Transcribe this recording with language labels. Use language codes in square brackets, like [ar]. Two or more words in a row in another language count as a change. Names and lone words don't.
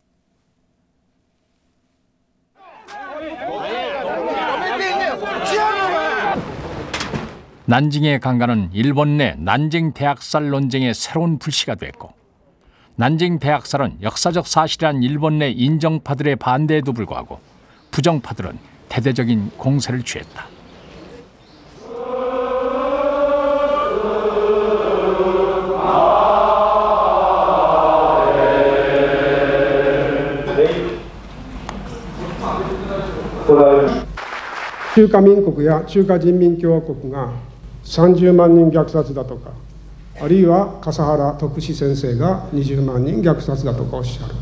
[ko] 난징의 강간은 일본 내 난징 대학살 논쟁의 새로운 불씨가 됐고, 난징 대학살은 역사적 사실이란 일본 내 인정파들의 반대에도 불구하고 부정파들은 대대적인 공세를 취했다. [ja] 中華民国や中華人民共和国が30万人虐殺だとか、あるいは笠原徳志先生が20万人虐殺だとかおっしゃる。